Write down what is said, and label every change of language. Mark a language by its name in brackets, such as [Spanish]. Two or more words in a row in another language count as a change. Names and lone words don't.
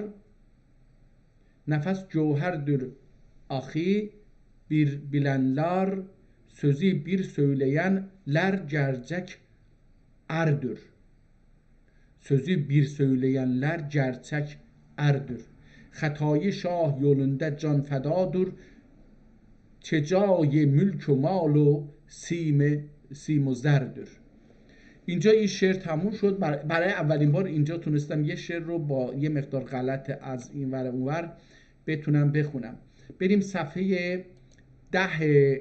[Azerbaijani] Nefes cevherdir ahi bir bilenler. Sözü bir söyleyenler gerçek erdir. Sözü bir söyleyenler gerçek erdir. Xatayı şah yolunda can fedadır. [Persian] چه جای ملک و مال و سیم و زرdir. اینجا این شعر تموم شد. برای اولین بار اینجا تونستم یه شعر رو با یه مقدار غلط از این ور اونور بتونم بخونم. بریم صفحه 10.